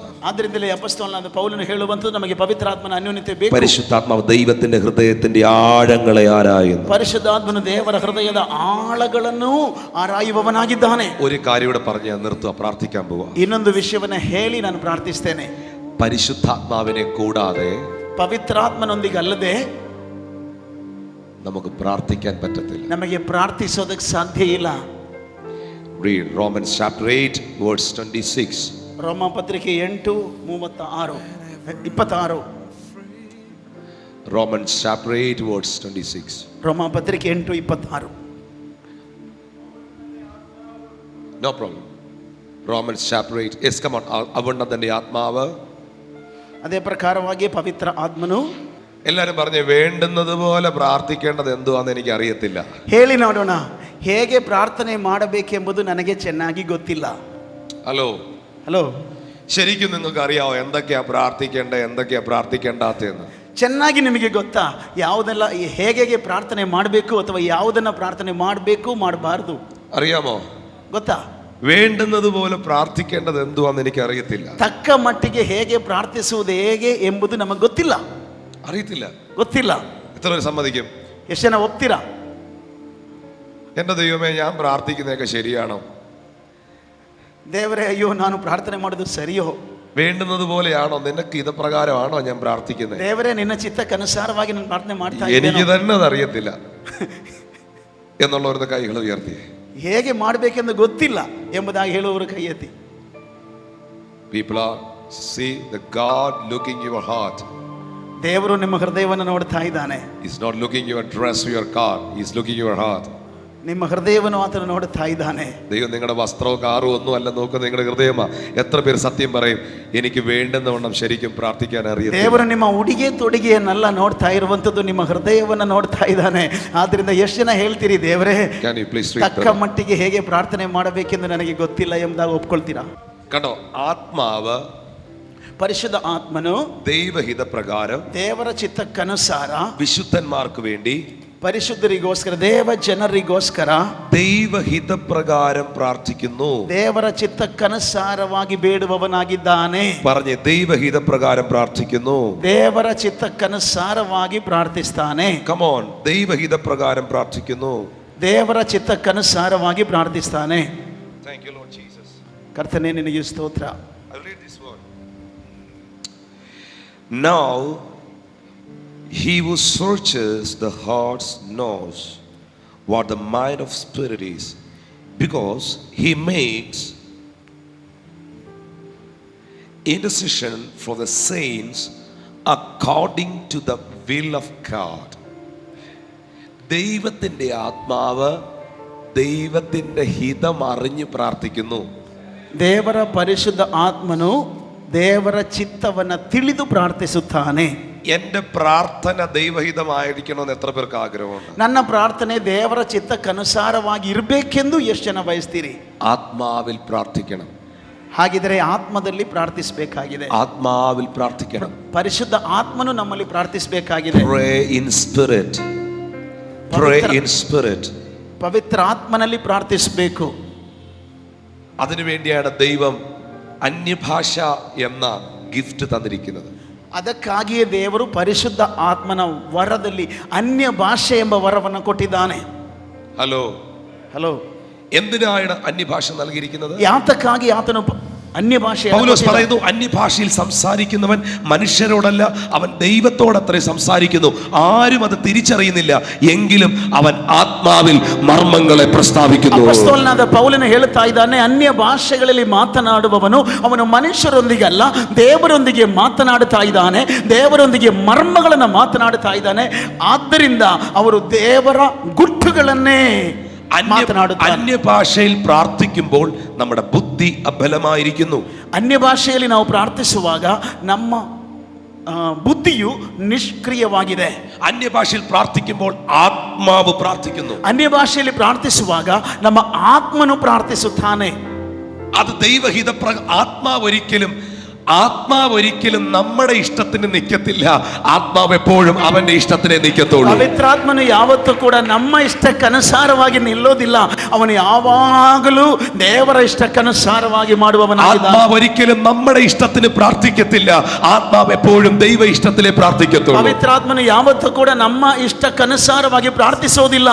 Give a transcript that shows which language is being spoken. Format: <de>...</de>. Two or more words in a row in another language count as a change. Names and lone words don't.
<kn>ಆದ್ದರಿಂದಲೇ ಅಪೊಸ್ತಲನಾದ ಪೌಲನು ಹೇಳುವಂತದ್ದು ನಮಗೆ ಪವಿತ್ರಾತ್ಮನ ಅನ್ಯೋನ್ಯತೆ ಬೇಕು.</kn> <ml>പരിശുദ്ധാത്മാവ് ദൈവത്തിന്റെ ഹൃദയത്തിന്റെ ആഴങ്ങളെ ആരായുന്നു.</ml> <kn>ಪರಿಶುದ್ಧಾತ್ಮನು ದೇವರ ಹೃದಯದ ಆಳಗಳನ್ನು ಆರಾಯುವವನಾಗಿದ್ದಾನೆ.</kn> <ml>ഒരു കാര്യം ഇവിടെ പറഞ്ഞ് ഞാൻ നിർത്തുക, പ്രാർത്ഥിക്കാൻ പോവാ.</ml> <kn>ಇನ್ನೊಂದು ವಿಷಯವನ್ನ ಹೇಳಿ ನಾನು ಪ್ರಾರ್ಥಿಸ್ತೇನೆ.</kn> <ml>പരിശുദ്ധാത്മാവിനെ കൂടാതെ</ml> <kn>ಪವಿತ್ರಾತ್ಮನೊಂದಿಗೆ ಅಲ್ಲದೆ</kn> <ml>നമുക്ക് പ്രാർത്ഥിക്കാൻ പറ്റത്തില്ല.</ml> <kn>ನಮಗೆ ಪ್ರಾರ್ಥಿಸೋದಕ್ಕೆ ಸಾಧ್ಯ ಇಲ್ಲ.</kn> <en>Read Romans chapter 8 verse 26.</en> <kn>ರೋಮ ಪತ್ರಿಕೆ 8:26.</kn> <en>Romans chapter 8 verse 26.</en> <kn>ರೋಮ ಪತ್ರಿಕೆ 8:26.</kn> <en>No problem. Romans chapter 8. Yes, come on.</en> <ml>അവണ്ണത്തിന്റെ ആത്മാവ്.</ml> <kn>ಅದೇ ಪ್ರಕಾರವಾಗಿ ಪವಿತ್ರ ಆತ್ಮನು.</kn> <ml>എല്ലാരും പറഞ്ഞു വേണ്ടുന്നത് പോലെ പ്രാർത്ഥിക്കേണ്ടത് എന്തുവാന്ന് എനിക്ക് അറിയത്തില്ല.</ml> <kn>ಹೇಳಿ ನೋಡೋಣ, ಹೇಗೆ ಪ್ರಾರ್ಥನೆ ಮಾಡಬೇಕೆಂಬುದು ನನಗೆ ಚೆನ್ನಾಗಿ ಗೊತ್ತಿಲ್ಲ.</kn> <ml>ഹലോ, ശരിക്കും നിങ്ങൾക്ക് അറിയാവോ എന്തൊക്കെയാ പ്രാർത്ഥിക്കേണ്ടത് എന്തൊക്കെയാ പ്രാർത്ഥിക്കേണ്ടാത്തെന്ന്?</ml> <kn>ಚೆನ್ನಾಗಿ ನಿಮಗೆ ಗೊತ್ತಾ ಯಾವುದೆಲ್ಲ ಹೇಗೆ ಪ್ರಾರ್ಥನೆ ಮಾಡಬೇಕು ಅಥವಾ ಯಾವುದನ್ನ ಪ್ರಾರ್ಥನೆ ಮಾಡಬೇಕು ಮಾಡಬಾರದು?</kn> <ml>അറിയാമോ?</ml> <kn>ಗೊತ್ತಾ?</kn> <ml>വേണ്ടുന്നത് പോലെ പ്രാർത്ഥിക്കേണ്ടത് എന്തുവാന്ന് എനിക്ക് അറിയത്തില്ല.</ml> <kn>ತಕ್ಕ ಮಟ್ಟಿಗೆ ಹೇಗೆ ಪ್ರಾರ್ಥಿಸುವುದು ಹೇಗೆ ಎಂಬುದು ನಮಗೆ ಗೊತ್ತಿಲ್ಲ. ಗೊತ್ತಿಲ್ಲ.</kn> <ml>എത്ര പേര് സമ്മതിക്കും?</ml> <kn>ಎಷ್ಟು ಜನ ಒಪ್ತೀರಾ?</kn> <ml>എന്റെ ദൈവമേ, ഞാൻ പ്രാർത്ഥിക്കുന്നതൊക്കെ ശരിയാണോ? ದೇವರೇ, ಅಯ್ಯೋ ನಾನು ಪ್ರಾರ್ಥನೆ ಮಾಡೋದು ಸರಿಯೋ? വേണ്ടുന്നത് പോലെയാണോ? നിനക്ക് ഇത് പ്രകാരമാണോ ഞാൻ പ്രാർത്ഥിക്കുന്നത്?</ml> <kn>ದೇವರೇ, ನಿನ್ನ ಚಿತ್ತಕ್ಕನುಸಾರವಾಗಿ ನಾನು ಪ್ರಾರ್ಥನೆ ಮಾಡ್ತಾ ಇದ್ದೇನೆ.</kn> <ml>എനിക്ക് തന്നെ അത് അറിയത്തില്ല എന്നുള്ളവരുടെ കൈകൾ ഉയർത്തി.</ml> <kn>ಹೇಗೆ ಮಾಡಬೇಕೆಂದು ಗೊತ್ತಿಲ್ಲ ಎಂಬುದಾಗಿ ಹೇಳುವವರು ಕೈ ಎತ್ತಿ.</kn> <en>People are see the God looking your heart.</en> <kn>ದೇವರು ನಿಮ್ಮ ಹೃದಯವನ್ನು ನೋಡ್ತಾ ಇದ್ದಾನೆ.</kn> <en>He's not looking your dress or your car. He's looking your heart.</en> <kn>ನಿಮ್ಮ ಹೃದಯವನ್ನು ಆತನು ನೋಡ್ತಾ ಇದ್ದಾನೆ.</kn> <ml>ദൈവം നിങ്ങളുടെ വസ്ത്രവും കാറും ഒന്നും അല്ല നോക്കുന്നത്, നിങ്ങളുടെ ഹൃദയമാ. എത്ര പേര് സത്യം പറയും എനിക്ക് വേണ്ടുന്നവണ്ണം ശരിക്കും പ്രാർത്ഥിക്കാൻ അറിയാം?</ml> <kn>ದೇವರು ನಿಮ್ಮ ಉಡುಗೆ ತೊಡುಗೆಯನ್ನೆಲ್ಲ ನೋಡ್ತಾ ಇರುವಂತದ್ದು ನಿಮ್ಮ ಹೃದಯವನ್ನು ನೋಡ್ತಾ ಇದ್ದಾನೆ. ಆದ್ರಿಂದ ಎಷ್ಟು ಜನ ಹೇಳ್ತೀರಿ, ದೇವರೇ ತಕ್ಕ ಮಟ್ಟಿಗೆ ಹೇಗೆ ಪ್ರಾರ್ಥನೆ ಮಾಡಬೇಕೆಂದು ನನಗೆ ಗೊತ್ತಿಲ್ಲ ಎಂಬುದಾಗಿ ಒಪ್ಕೊಳ್ತೀರಾ?</kn> <ml>കണ്ടോ, ആത്മാവ്</ml> <kn>ಪರಿಶುದ್ಧ ಆತ್ಮನು</kn> <ml>ദൈവഹിത പ്രകാരം</ml> <kn>ದೇವರ ಚಿತ್ತಕ್ಕನುಸಾರ</kn> <ml>വിശുദ്ധന്മാർക്ക് വേണ്ടി</ml> <kn>ಪರಿಶುದ್ಧರಿಗೋಸ್ಕರ ದೇವ ಜನರಿಗೋಸ್ಕರ</kn> <ml>ദൈവഹിത പ്രകാരം പ്രാർത്ഥിക്കുന്നു.</ml> <kn>ದೇವರ ಚಿತ್ತಕ್ಕನುಸಾರವಾಗಿ ಬೇಡುವವನಾಗಿದ್ದಾನೆ.</kn> <ml>പറഞ്ഞേ, ദൈവഹിത പ്രകാരം പ്രാർത്ഥിക്കുന്നു.</ml> <kn>ದೇವರ ಚಿತ್ತಕ್ಕನುಸಾರವಾಗಿ ಪ್ರಾರ್ಥಿಸ್ತಾನೆ.</kn> <en>Come on,</en> <ml>ദൈവഹിത പ്രകാരം പ്രാർത്ഥിക്കുന്നു.</ml> <kn>ದೇವರ ಚಿತ್ತಕ್ಕನುಸಾರವಾಗಿ ಪ್ರಾರ್ಥಿಸ್ತಾನೆ.</kn> <en>Thank you Lord Jesus.</en> <kn>ಕರ್ತನೇ, ನಿನಗೆ ಸ್ತೋತ್ರ.</kn> <en>I'll read this word. Now he who searches the hearts knows what the mind of spirit is, because he makes intercession for the saints according to the will of God.</en> <ml>ദൈവത്തിൻ്റെ ആത്മാവ് ദൈവത്തിൻ്റെ ഹിതം അറിഞ്ഞ് പ്രാർത്ഥിക്കുന്നു.</ml> <kn>ದೇವರ ಪರಿಶುದ್ಧ ಆತ್ಮನು ದೇವರ ಚಿತ್ತವನ್ನು ತಿಳಿದು ಪ್ರಾರ್ಥಿಸುತ್ತಾನೆ.</kn> <ml>എൻ്റെ പ്രാർത്ഥന ദൈവഹിതമായിരിക്കണമെന്ന് എത്ര പേർക്ക് ആഗ്രഹമുണ്ട്?</ml> <kn>ನನ್ನ ಪ್ರಾರ್ಥನೆ ದೇವರ ಚಿತ್ತಕ್ಕನುಸಾರವಾಗಿ ಇರಬೇಕೆಂದು ಎಷ್ಟು ಜನ ಬಯಸ್ತೀರಿ?</kn> <ml>ആത്മാവിൽ പ്രാർത്ഥിക്കണം.</ml> <kn>ಹಾಗಿದ್ರೆ ಆತ್ಮದಲ್ಲಿ ಪ್ರಾರ್ಥಿಸಬೇಕಾಗಿದೆ.</kn> <ml>ആത്മാവിൽ പ്രാർത്ഥിക്കണം.</ml> <kn>ಪರಿಶುದ್ಧ ಆತ್ಮನು ನಮ್ಮಲ್ಲಿ ಪ್ರಾರ್ಥಿಸಬೇಕಾಗಿದೆ.</kn> <en>Pray in spirit. Pray in spirit.</en> <kn>ಪವಿತ್ರ ಆತ್ಮನಲ್ಲಿ ಪ್ರಾರ್ಥಿಸಬೇಕು.</kn> <ml>അതിനുവേണ്ടിയാണ് ദൈവം അന്യഭാഷ എന്ന ഗിഫ്റ്റ് തന്നിരിക്കുന്നത്.</ml> <kn>ಅದಕ್ಕಾಗಿಯೇ ದೇವರು ಪರಿಶುದ್ಧ ಆತ್ಮನ ವರದಲ್ಲಿ ಅನ್ಯ ಭಾಷೆ ಎಂಬ ವರವನ್ನು ಕೊಟ್ಟಿದ್ದಾನೆ.</kn> <ml>ഹലോ,</ml> <kn>ಹಲೋ,</kn> <ml>എന്തിനാണ് അന്യഭാഷ നൽകിയിരിക്കുന്നത്?</ml> <kn>ಯಾತಕ್ಕಾಗಿ ಆತನು അന്യഭാഷ</kn> <ml>പൗലോസ് പറയുന്നു, അന്യഭാഷയിൽ സംസാരിക്കുന്നവൻ മനുഷ്യരോടല്ല, അവൻ ദൈവത്തോടത്രേ സംസാരിക്കുന്നു. ആരും അത് തിരിച്ചറിയുന്നില്ല, എങ്കിലും അവൻ ആത്മാവിൽ മർമ്മങ്ങളെ പ്രസ്താവിക്കുന്നു.</ml> <kn>ಅಪೊಸ್ತಲನಾದ ಪೌಲನು ಹೇಳುತ್ತಾ ಇದ್ದಾನೆ, ಅನ್ಯ ಭಾಷೆಗಳಲ್ಲಿ ಮಾತನಾಡುವವನು ಅವನು ಮನುಷ್ಯರೊಂದಿಗೆ ಅಲ್ಲ, ದೇವರೊಂದಿಗೆ ಮಾತನಾಡುತ್ತಾ ಇದ್ದಾನೆ, ದೇವರೊಂದಿಗೆ ಮರ್ಮಗಳನ್ನು ಮಾತನಾಡುತ್ತಾ ಇದ್ದಾನೆ. ಆದ್ದರಿಂದ ಅವರು ದೇವರ ಗುಟ್ಟುಗಳನ್ನೇ</kn> <ml>അന്യഭാഷയിൽ പ്രാർത്ഥിക്കുമ്പോൾ നമ്മുടെ ബുദ്ധി അബലമായിരിക്കുന്നു.</ml> <kn>ಅನ್ಯಭಾಷೆಯಲ್ಲಿ ನಾವು ಪ್ರಾರ್ಥಿಸುವಾಗ ನಮ್ಮ ബുദ്ധിಯು ನಿಷ್ಕ್ರಿಯವಾಗಿದೆ.</kn> <ml>അന്യഭാഷയിൽ പ്രാർത്ഥിക്കുമ്പോൾ ആത്മാവ് പ്രാർത്ഥിക്കുന്നു.</ml> <kn>ಅನ್ಯಭಾಷೆಯಲ್ಲಿ ಪ್ರಾರ್ಥಿಸುವಾಗ ನಮ್ಮ ಆತ್ಮನು ಪ್ರಾರ್ಥಿಸುತ್ತಾನೆ.</kn> <ml>അത് ദൈവഹിത ആത്മാവ് ഒരിക്കലും നമ്മുടെ ഇഷ്ടത്തിന് നിൽക്കത്തില്ല. ആത്മാവ് എപ്പോഴും അവന്റെ ഇഷ്ടത്തിനെ നിൽക്കത്തുള്ളൂ.</ml> <kn>ಪವಿತ್ರಾತ್ಮನು ಯಾವತ್ತೂ ಕೂಡ ನಮ್ಮ ಇಷ್ಟಕ್ಕನುಸಾರವಾಗಿ ನಿಲ್ಲೋದಿಲ್ಲ. ಅವನು ಯಾವಾಗಲೂ ದೇವರ ಇಷ್ಟಕ್ಕನುಸಾರವಾಗಿ ಮಾಡುವವನಾಗಿದ್ದಾನೆ.</kn> <ml>ആത്മാവ് ഒരിക്കലും നമ്മുടെ ഇഷ്ടത്തിന് പ്രാർത്ഥിക്കത്തില്ല. ആത്മാവ് എപ്പോഴും ദൈവ ഇഷ്ടത്തിലേ പ്രാർത്ഥിക്കത്തുള്ളൂ.</ml> <kn>ಪವಿತ್ರಾತ್ಮನು ಯಾವತ್ತೂ ಕೂಡ ನಮ್ಮ ಇಷ್ಟಕ್ಕನುಸಾರವಾಗಿ ಪ್ರಾರ್ಥಿಸೋದಿಲ್ಲ.</kn>